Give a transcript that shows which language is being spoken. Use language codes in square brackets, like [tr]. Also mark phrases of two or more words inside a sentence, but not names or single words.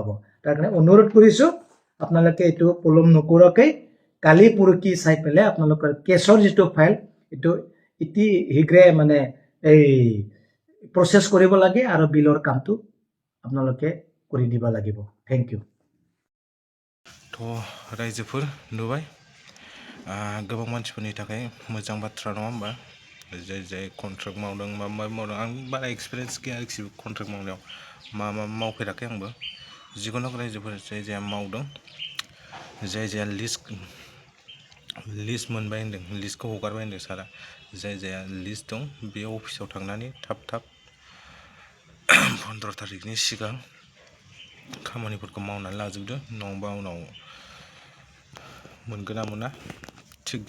[as] তাৰ কাৰণে অনুৰোধ কৰিছো আপোনালোকে এইটো পলম নকৰাকৈ কালি পৰহি চাই পেলাই আপোনালোকৰ কেছৰ যিটো ফাইল এইটো অতি শীঘ্ৰে মানে প্ৰচেছ কৰিব লাগে আৰু বিলৰ কামটো আপোনালোকে কৰি দিব লাগিব। [en] Thank you. [brx] थ' रायजोफोर नुबाय, गोबां मानसिफोरनि थाखाय मोजां बाथ्रा नङा होमबा? जाय कन्ट्राक्ट मावदों मा मावदों, आं बारा एक्सपिरियेन्स गैया आरोखि कन्ट्राक्ट मावनायाव, मा मावफेराखै आंबो। जिखुनु रायजोफोर जाय मावदों, जाय लिस्ट मोनबाय होनदों, लिस्टखौ हगारबाय होनदों सारा, जाय लिस्ट दं बे अफिसाव थांनानै थाब 15 तारिखनि सिगां खामानिफोरखौ मावनानै लाजोबदो, नङाबा उनाव मोनगोन ना मोना थिग गैया।